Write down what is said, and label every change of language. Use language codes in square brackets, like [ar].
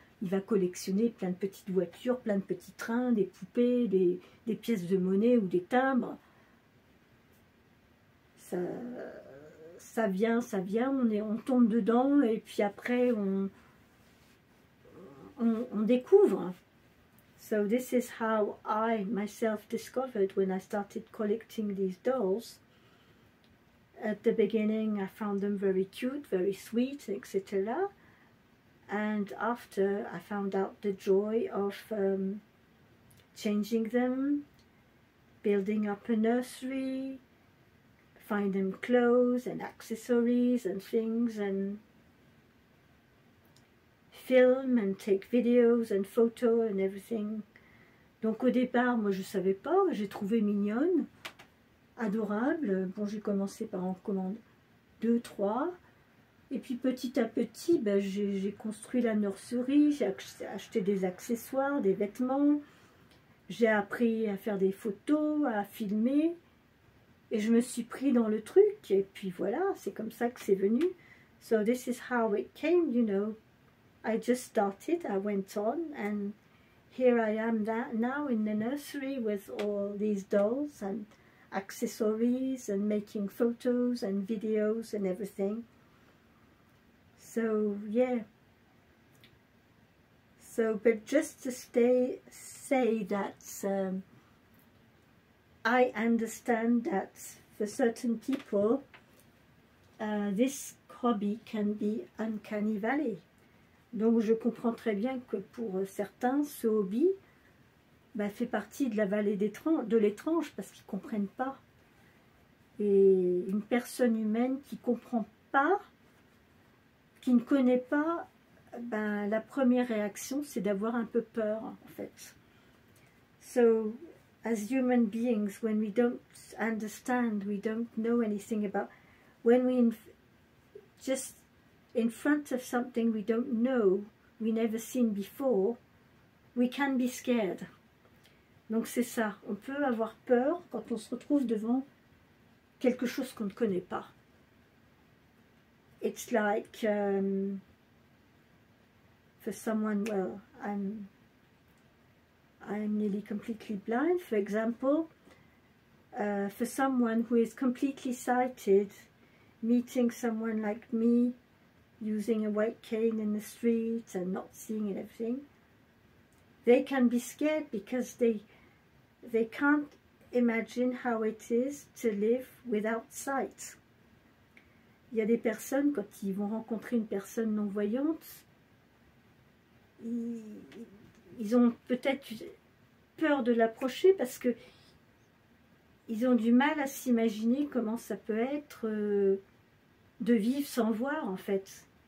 [fr] Il va collectionner plein de petites voitures, plein de petits trains, des poupées, des pièces de monnaie ou des timbres. Ça vient, on tombe dedans et puis après on découvre [en] So this is how I myself discovered when I started collecting these dolls. At the beginning I found them very cute, very sweet, etc. And after I found out the joy of changing them, building up a nursery, find them clothes and accessories and things, and film and take videos and photos and everything. [fr] Donc au départ, moi je savais pas, j'ai trouvé mignonne, adorable. Bon, j'ai commencé par en commander 2, 3, et puis petit à petit, ben, j'ai construit la nurserie, j'ai acheté des accessoires, des vêtements, j'ai appris à faire des photos, à filmer, et je me suis pris dans le truc, et puis voilà, c'est comme ça que c'est venu. [en] So this is how it came, you know. I just started, I went on, and here I am now in the nursery with all these dolls and accessories and making photos and videos and everything. So yeah. So, but just to say that I understand that for certain people this hobby can be uncanny valley. [fr] Donc je comprends très bien que pour certains, ce hobby fait partie de la vallée de l'étrange, parce qu'ils ne comprennent pas. Et une personne humaine qui ne comprend pas, qui ne connaît pas, la première réaction c'est d'avoir un peu peur en fait. [en] So, as human beings, when we don't understand, we don't know anything about, when we just in front of something we don't know, we never seen before, we can be scared. [fr] Donc c'est ça, on peut avoir peur quand on se retrouve devant quelque chose qu'on ne connaît pas. [en] It's like for someone, well, I'm nearly completely blind, for example, for someone who is completely sighted, meeting someone like me, using a white cane in the street and not seeing and everything, they can be scared because they can't imagine how it is to live without sight. [fr] Il y a des personnes, quand ils vont rencontrer une personne non-voyante, ils ont peut-être peur de l'approcher parce que ils ont du mal à s'imaginer comment ça peut être de vivre sans voir en fait.